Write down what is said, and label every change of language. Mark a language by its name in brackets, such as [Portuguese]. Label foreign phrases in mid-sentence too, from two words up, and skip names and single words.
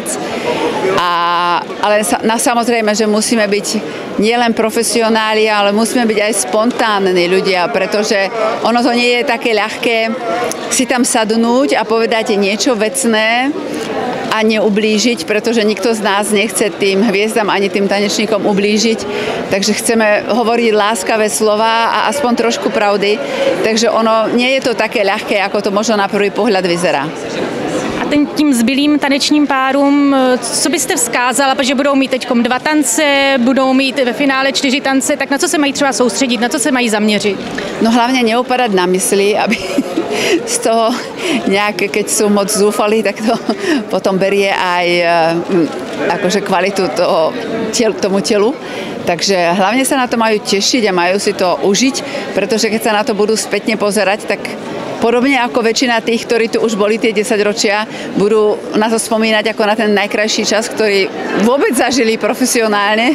[Slovak] Ale samozrejme, že musíme byť nielen profesionáli, ale musíme byť aj spontánni ľudia, pretože ono to nie je také ľahké si tam sadnúť a povedať niečo vecné a neublížiť, pretože nikto z nás nechce tým hviezdam ani tým tanečníkom ublížiť. Takže chceme hovoriť láskavé slova a aspoň trošku pravdy. Takže ono nie je to také ľahké, ako to možno na prvý pohľad vyzerá. [Czech] Tím zbylým tanečním párům, co byste vzkázala, protože budou mít teď 2 tance, budou mít ve finále 4 tance, tak na co se mají třeba soustředit, na co se mají zaměřit? [Slovak] No hlavne neupadať na mysli, aby z toho nejak, keď sú moc zúfali, tak to potom berie aj akože kvalitu tomu telu. Takže hlavne sa na to majú tešiť a majú si to užiť, pretože keď sa na to budú spätne pozerať, tak podobne ako väčšina tých, ktorí tu už boli tie 10 ročia, budú na to spomínať ako na ten najkrajší čas, ktorý vôbec zažili profesionálne.